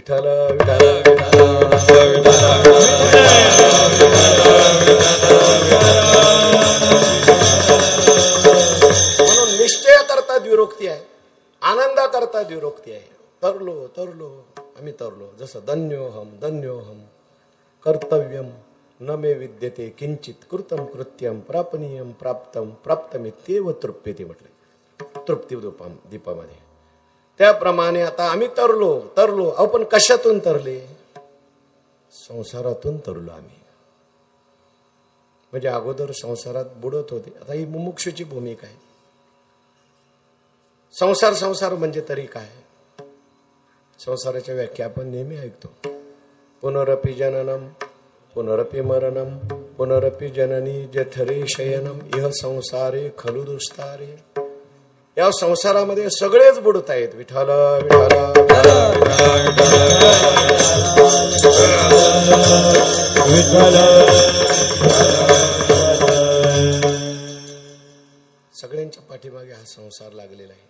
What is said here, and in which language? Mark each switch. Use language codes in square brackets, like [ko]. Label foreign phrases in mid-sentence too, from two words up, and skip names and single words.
[mr] विठ्ठल म्हणून निश्चय करता विरोक्ती आहे, आनंदा करता विरोक्ती आहे. तरलो तरलो आम्ही तरलो. जसं [sa] धन्योहम कर्तव्यम न मे विद्यते किंचित कृतम कृत्यम प्रापनीयम प्राप्तम प्राप्तमित्येव तृप्यते [mr] म्हटले तृप्ती दीपामध्ये. त्याप्रमाणे आता आम्ही तरलो. आपण कशातून तरले? संसारातून तरलो आम्ही. म्हणजे अगोदर संसारात बुडत होते, आता ही मुमुक्षुची भूमिका आहे. संसार म्हणजे तरी काय? संसाराच्या व्याख्या आपण नेहमी ऐकतो. [sa] पुनरपि जननम पुनरपि मरणम पुनरपि जननी जठरे शयनम इह संसारे खलु दुस्तारे. [mr] या संसारामध्ये सगळेच बुडत आहेत. विठ्ठल सगळ्यांच्या पाठीमागे हा संसार लागलेला आहे.